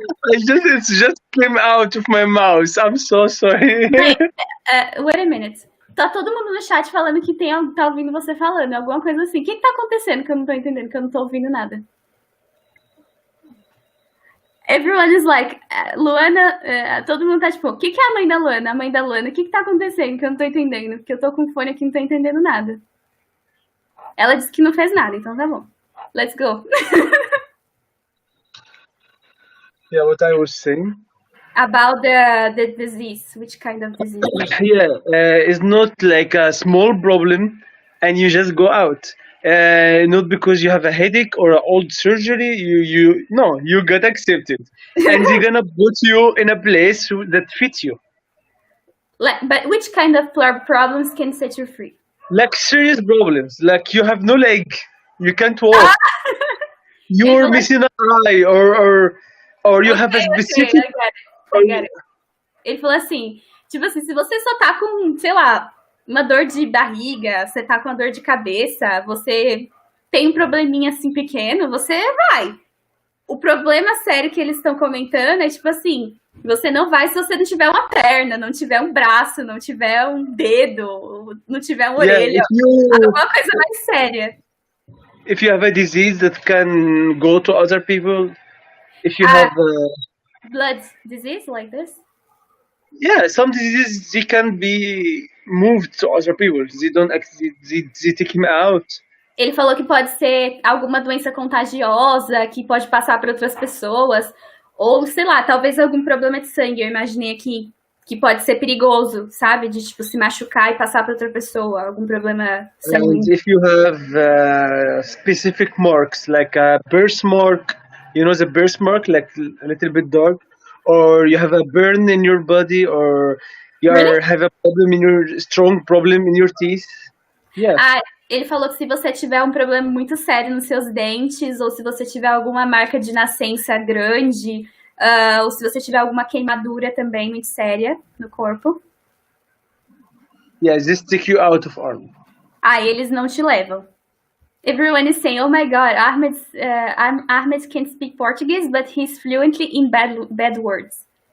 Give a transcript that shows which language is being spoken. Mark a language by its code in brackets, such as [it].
[en] It just came out of my mouth. I'm so sorry. Wait a minute. [pt] Tá todo mundo no chat falando que tá ouvindo você falando, alguma coisa assim. O que tá acontecendo que eu não tô entendendo, que eu não tô ouvindo nada? [en] Everyone is like, [pt] Luana, todo mundo tá tipo, o que é a mãe da Luana? A mãe da Luana, o que tá acontecendo que eu não tô entendendo? Porque eu tô com fone aqui e não tô entendendo nada. Ela disse que não fez nada, então tá bom. [en] Let's go. Yeah, what I was saying? About the disease, which kind of disease? Yeah, it's not like a small problem and you just go out. Not because you have a headache or an old surgery, you got accepted. And they're gonna put you in a place that fits you. But which kind of problems can set you free? Like serious problems, like you have no leg, you can't walk, you're missing an eye, or you have a specific... I get it. [pt] Ele falou assim, tipo assim, se você só tá com, sei lá, uma dor de barriga, você tá com uma dor de cabeça, você tem um probleminha assim pequeno, você vai. O problema sério que eles estão comentando é tipo assim, você não vai se você não tiver uma perna, não tiver um braço, não tiver um dedo, não tiver uma orelha, alguma coisa mais séria. [en] If you have a disease that can go to other people, if you have blood disease like this? Yeah, some diseases they can be moved to other people. They take him out. [pt] Ele falou que pode ser alguma doença contagiosa que pode passar para outras pessoas, ou sei lá, talvez algum problema de sangue. Eu imaginei aqui que pode ser perigoso, sabe? De tipo se machucar e passar para outra pessoa, algum problema sanguíneo. [en] And if you have specific marks like a birthmark, you know the birthmark, like a little bit dark, or you have a burn in your body, or you have a strong problem in your teeth. Yeah. [pt] Ele falou que se você tiver um problema muito sério nos seus dentes, ou se você tiver alguma marca de nascença grande, ou se você tiver alguma queimadura também muito séria no corpo. [en] Yeah, this take you out of army. [pt] Eles não te levam. [en] Everyone is saying, oh my God, Ahmed can speak Portuguese, but he's fluently in bad words.